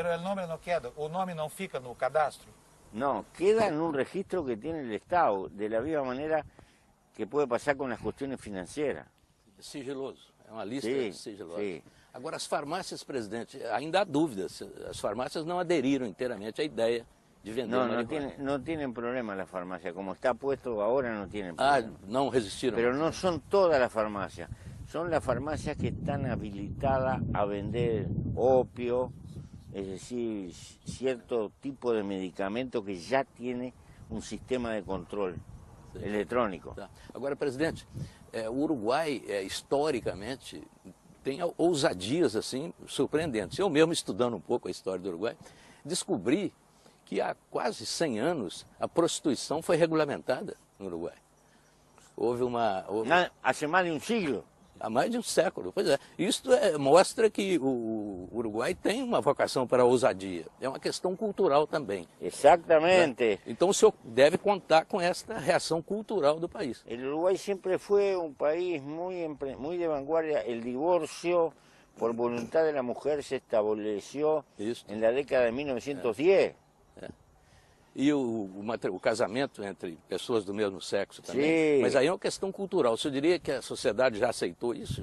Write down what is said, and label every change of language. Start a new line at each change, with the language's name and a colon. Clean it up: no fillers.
Spanish: Pero el nombre no queda,
Portuguese: o nome não fica no cadastro?
Spanish: No, queda en un registro que tiene el Estado, de la misma manera que puede pasar con las cuestiones financieras.
Portuguese: Sigiloso, é uma lista sigilosa.
Spanish: Sí.
Portuguese: Agora, as farmácias, presidente, ainda há dúvidas. As farmácias não aderiram inteiramente à ideia de vender marihuana.
Spanish: No tienen problema las farmacias, como está puesto ahora no tienen problema.
Portuguese: Não resistiram.
Spanish: Pero no son todas las farmacias, son las farmacias que están habilitadas a vender opio, es decir, cierto tipo de medicamento que ya tiene un sistema de control eletrônico.
Portuguese: Tá. Agora, presidente, o Uruguai, historicamente, tem ousadias assim surpreendentes. Eu mesmo, estudando um pouco a história do Uruguai, descobri que há quase 100 anos a prostituição foi regulamentada no Uruguai. Houve
Spanish: Hace más de un siglo.
Portuguese: Há mais de um século. Pois é. Isto mostra que o Uruguai tem uma vocação para a ousadia. É uma questão cultural também.
Spanish: Exactamente.
Portuguese: Então o senhor deve contar com esta reação cultural do país.
Spanish: El Uruguay siempre fue un país muy de vanguardia. El divorcio por voluntad de la mujer se estableció en la década de 1910.
Portuguese: E o casamento entre pessoas do mesmo sexo também. Sim. Mas aí é uma questão cultural. O senhor diria que a sociedade já aceitou isso?